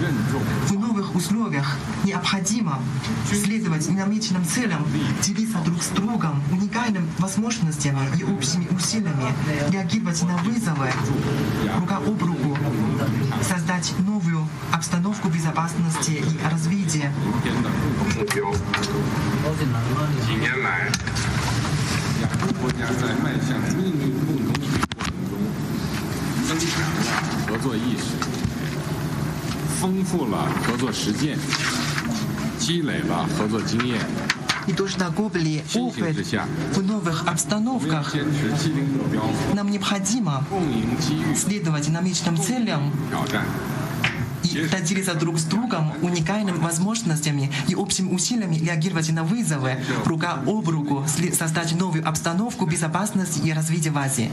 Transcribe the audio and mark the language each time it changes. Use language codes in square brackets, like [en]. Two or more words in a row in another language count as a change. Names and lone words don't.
[ru] В новых условиях необходимо следовать намеченным целям, делиться друг с другом уникальными возможностями и общими усилиями, реагировать на вызовы, рука об руку, создать новую обстановку безопасности и развития. [zh] 几年来，亚洲国家在迈向命运共同体过程中，增强了合作意识，丰富了合作实践，积累了合作经验。 [ru] И тоже накопили опыт в новых обстановках. Нам необходимо следовать намеченным целям и и поделиться друг с другом уникальными возможностями и общими усилиями реагировать на вызовы, рука об руку создать новую обстановку безопасности и развития в Азии.